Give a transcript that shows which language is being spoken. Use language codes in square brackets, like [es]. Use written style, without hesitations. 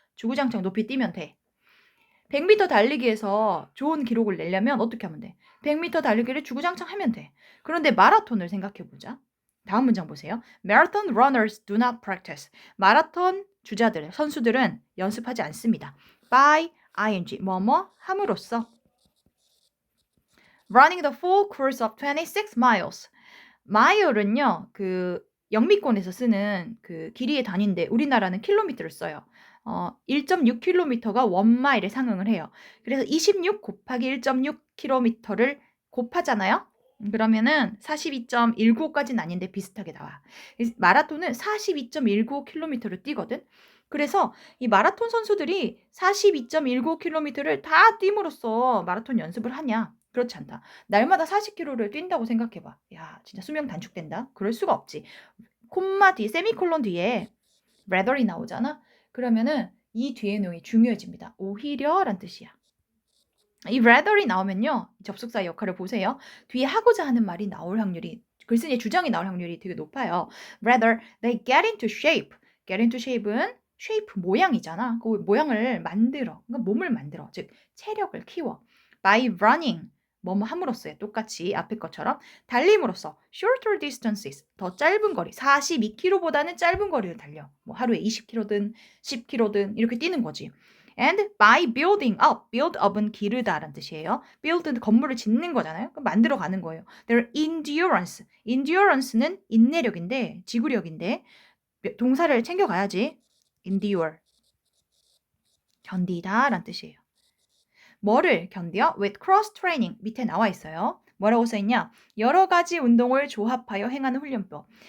[ko] 주구장창 높이 뛰면 돼. 100m 달리기에서 좋은 기록을 내려면 어떻게 하면 돼? 100m 달리기를 주구장창 하면 돼. 그런데 마라톤을 생각해 보자. 다음 문장 보세요. [en] Marathon runners do not practice. [ko] 마라톤 주자들, 선수들은 연습하지 않습니다. [en] By ing, [ko] 뭐뭐 함으로써. [en] Running the full course of 26 miles. [ko] 마일은요, 그 영미권에서 쓰는 그 길이의 단위인데 우리나라는 킬로미터를 써요. 1.6km가 1마일에 상응을 해요. 그래서 26 곱하기 1.6km를 곱하잖아요. 그러면은 42.195까지는 아닌데 비슷하게 나와. 마라톤은 42.195km를 뛰거든. 그래서 이 마라톤 선수들이 42.195km를 다 뛴으로써 마라톤 연습을 하냐? 그렇지 않다. 날마다 40km를 뛴다고 생각해봐. 야, 진짜 수명 단축된다? 그럴 수가 없지. 콤마 뒤, 세미콜론 뒤에 rather이 나오잖아? 그러면은 이 뒤에 내용이 중요해집니다. 오히려 란 뜻이야. 이 rather이 나오면요. 접속사의 역할을 보세요. 뒤에 하고자 하는 말이 나올 확률이, 글쓴이의 주장이 나올 확률이 되게 높아요. [en] Rather, they get into shape. get into shape은 shape [ko] 모양이잖아. 그 모양을 만들어. 그러니까 몸을 만들어. 즉, 체력을 키워. [en] By running. [ko] 뭐뭐 함으로써요. 똑같이 앞에 것처럼 달림으로써 [en] shorter distances. [ko] 더 짧은 거리. 42km보다는 짧은 거리를 달려. 뭐 하루에 20km든 10km든 이렇게 뛰는 거지. [en] And by building up, build up은 [ko] 기르다라는 뜻이에요. build는 건물을 짓는 거잖아요. 만들어 가는 거예요. [en] Their endurance, [ko] endurance는 인내력인데, 지구력인데 동사를 챙겨가야지. endure, 견디다라는 뜻이에요. 뭐를 견뎌? [en] With cross training [ko] 밑에 나와 있어요. 뭐라고 써있냐? 여러 가지 운동을 조합하여 행하는 훈련법.